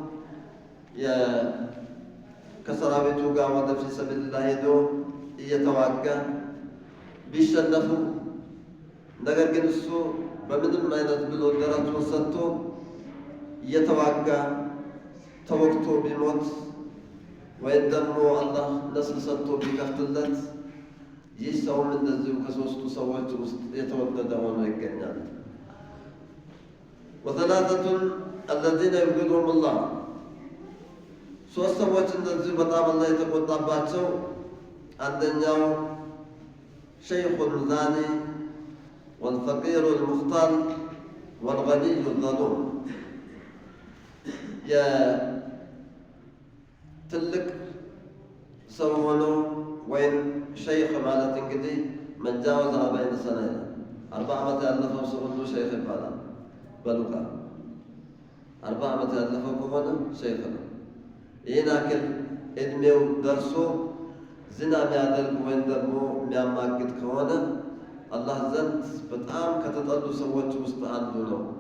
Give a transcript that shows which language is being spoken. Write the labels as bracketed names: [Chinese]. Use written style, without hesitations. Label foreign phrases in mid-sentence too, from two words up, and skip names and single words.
[Amharic] ከሰራዊቱ ጋር ወደ [Arabic] في سبيل الله [Amharic] ሄዶ እየተዋጋ ቢሸነፉ ነገር ግን እሱ በምንም አይነት ብሎ ደረቱን ሰጥቶ እየተዋጋ ተወግቶ ቢሞት ወይም ደግሞ አላህ ነስር ሰጥቶ ቢከፍትለት ይህ ሰውም እንደዚሁ ከ3ቱ ሰዎች ውስጥ የተወደደ ሆኖ ይገኛል። [Arabic] وثلاثة الذين يبغضهم الله [Amharic] 3 ሰዎች እንደዚሁ በጣም አላህ የተቆጣባቸው አንደኛው [Arabic] شيخ زان والفقير المختال والغني ظلوم። [Amharic] የትልቅ ሰው ሆኖ ወይም ሸይኽ ማለት እንግዲህ [Arabic] من جاوز 40 سنة [Amharic] 4 ዓመት ያለፈው ሰው ሁሉ ሸይኽ ይባላል። በሉቃ 40 ዓመት ያለፈው ከሆነ ሸይኽ ነው። ይህን ያክል ዕድሜው ደርሶ ዝና የሚያደርግ ወይም ደግሞ የሚያማግጥ ከሆነ አላህ ዘንድ በጣም ከተጠሉ ሰዎች ውስጥ አንዱ ነው።